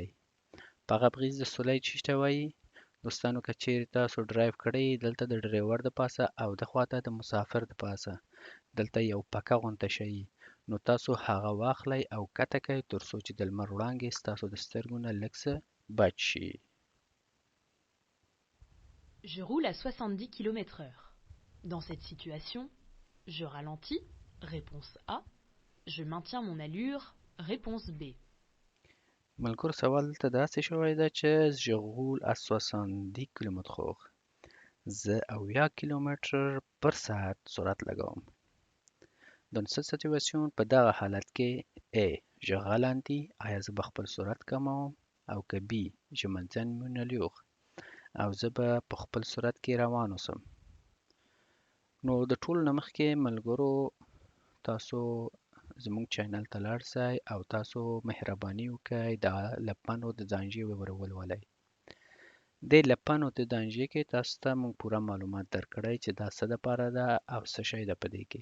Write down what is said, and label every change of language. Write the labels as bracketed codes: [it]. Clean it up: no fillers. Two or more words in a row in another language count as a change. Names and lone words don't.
[ps] پاغبغیز د سولی څه ته وایي؟ دوستانو که چیرې تاسو ډرایو کړی دلته د ډریور د پاسه او د خواته د مسافر د پاسه دلته یو پکه غونته شي نو تاسو هغه واخلئ او کته کړئ تر څو چې د لمر وړانګې ستاسو د سترګو نه لږ څه بچ شي. [fr] Je roule à 70 km/h. Dans cette situation, je ralentis, réponse A. Je maintiens mon allure, réponse B. [ps] ملګرو سوال دلته داسې شوی ده چې [fr] je roule à 70 km/h. [ps] زه 80 کیلومتر پر ساعت سرعت لګوم. [fr] Dans cette situation [ps] په دغه حالت کې A. [fr] je ralentis [ps] آیا زه به خپل سرعت کموم او که B. [fr] je maintiens mon allure [ps] او زه به په خپل سرعت کې روان اوسم. نو د ټولو نه مخکې ملګرو تاسو زموږ چینل ته لاړ شئ او تاسو مهرباني وکړئ د لپنو د دانجې ولولئ. دې لپنو د دانجې کې تاسو ته موږ پوره معلومات درکړی چې دا څه دپاره ده او څه شی ده په دې کې.